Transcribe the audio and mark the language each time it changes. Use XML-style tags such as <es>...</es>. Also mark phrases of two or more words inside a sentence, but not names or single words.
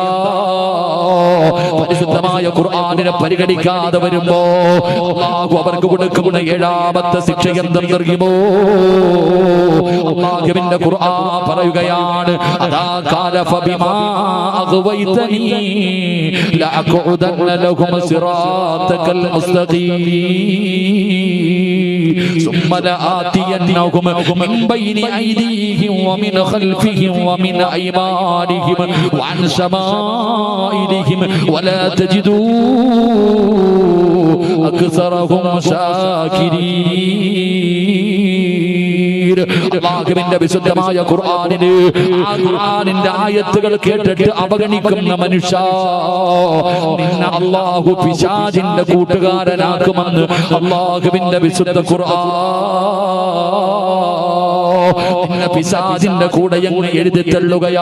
<ml>പരിശുദ്ധമായ ഖുർആനിനെ പരിഗണിക്കാതെ വരുമ്പോ അല്ലാഹു അവർക്ക് കൊടുക്കുന്ന ഏഴാമത്തെ ശിക്ഷ എന്തെന്നറിയുമോ? അല്ലാഹുവിന്റെ ഖുർആൻ പറയുകയാണ്, അതാ</ml> <ar>قال فبما أغويتني لأقعدن لهم صراطك المستقيم ثم لآتينهم من بين أيديهم ومن خلفهم ومن أيمانهم وعن شمائلهم ولا تجدوا أكثرهم شاكرين.</ar> <ml>അല്ലാഹുവിന്റെ വിശുദ്ധമായ ഖുർആനിനെ ആ ഖുർആനിന്റെ ആയത്തുകൾ കേട്ടിട്ട് അവഗണിക്കുന്ന മനുഷ്യ, നിന്നെ അല്ലാഹു പിശാചിന്റെ കൂട്ടുകാരനാക്കുമെന്ന് അല്ലാഹുവിന്റെ വിശുദ്ധ ഖുർആൻ. നിന്നെ പിശാചിന്റെ കൂടെ അങ്ങ് എഴുതി തള്ളുകയാ.</ml>